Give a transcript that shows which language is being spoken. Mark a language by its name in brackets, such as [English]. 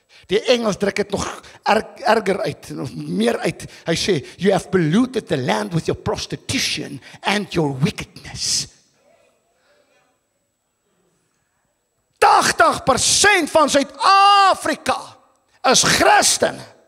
[Afrikaans] Die Engels druk dit nog erger uit, nog meer uit. Hy sê, [English] you have polluted the land with your prostitution and your wickedness. [Afrikaans] 80% van Suid-Afrika is Christen.